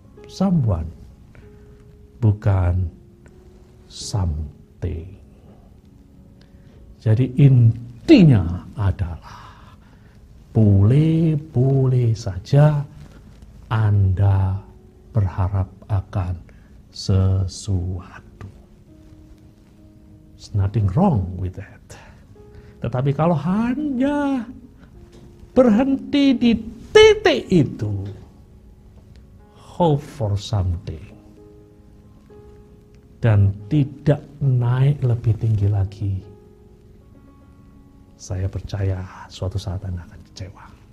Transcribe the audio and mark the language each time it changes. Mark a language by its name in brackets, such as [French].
[English] Someone, [Indonesian] bukan [English] something. [Indonesian] Jadi intinya adalah boleh-boleh saja Anda berharap akan sesuatu. [English] There's nothing wrong with that. [Indonesian] Tetapi kalau hanya berhenti di titik itu, [English] hope for something, [Indonesian] dan tidak naik lebih tinggi lagi, saya percaya suatu saat Anda akan kecewa.